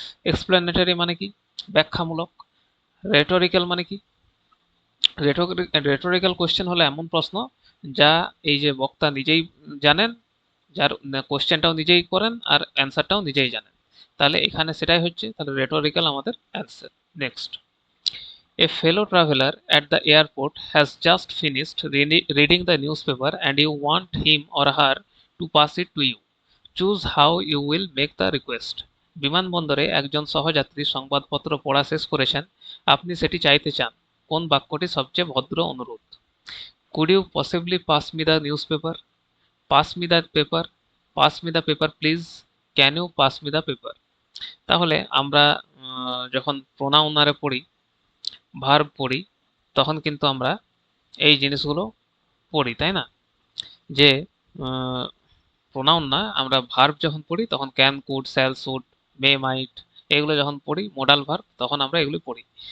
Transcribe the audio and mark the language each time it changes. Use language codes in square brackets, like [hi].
[bn] Explanatory মানে কি, ব্যাখ্যামূলক। রেটরিক্যাল মানে কি, রেটরিক্যাল কোশ্চেন হলো এমন প্রশ্ন যা এই যে বক্তা নিজেই জানেন, যার কোশ্চেনটাও নিজেই করেন আর অ্যান্সারটাও নিজেই জানেন, তাহলে এখানে সেটাই হচ্ছে, তাহলে রেটরিক্যাল আমাদের answer. [en] Next, a fellow traveler at the airport has just finished reading the newspaper and you want him or her to pass it to you. Choose how you will make the request. [bn] বিমানবন্দরে একজন সহযাত্রী সংবাদপত্র পড়া শেষ করেছেন, আপনি সেটি চাইতে চান। কোন বাক্যটি সবচেয়ে ভদ্র অনুরোধ? [en] Could you possibly pass me the newspaper? Pass me the paper. Pass me the paper please. Can you pass me the paper? [bn] তাহলে আমরা যখন প্রোনাউনারে পড়ি, ভার্ব পড়ি, তখন কিন্তু আমরা এই জিনিসগুলো পড়ি, তাই না? যে প্রোনাউন না, আমরা ভার্ব যখন পড়ি তখন ক্যান, কুড, শ্যাল, শুড, মে, মাইট, এগুলো যখন পড়ি মোডাল ভার্ব, তখন আমরা এগুলো পড়ি।